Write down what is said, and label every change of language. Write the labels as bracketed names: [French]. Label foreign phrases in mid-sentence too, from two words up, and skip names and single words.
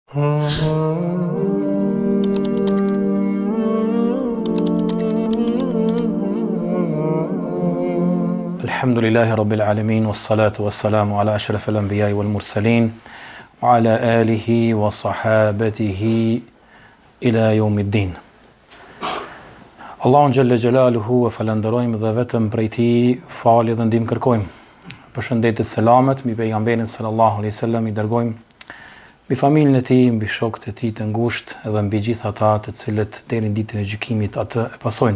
[Arabic] الحمد لله رب العالمين، والصلاة والسلام على أشرف الأنبياء والمرسلين، وعلى آله وصحابته إلى يوم الدين. [Albanian] Allahun [Arabic] جل جلاله [Albanian] e falenderojmë dhe vetëm prej Tij falje dhe ndihmë kërkojmë. Përshëndetjet selamet mbi pejgamberin [Arabic] صلى الله عليه وسلم, [Albanian] i dërgojmë mbi familjen e tij, mbi shokët e tij të ngushtë dhe mbi gjithë ata të cilët deri në ditën e gjykimit atë e pasojnë.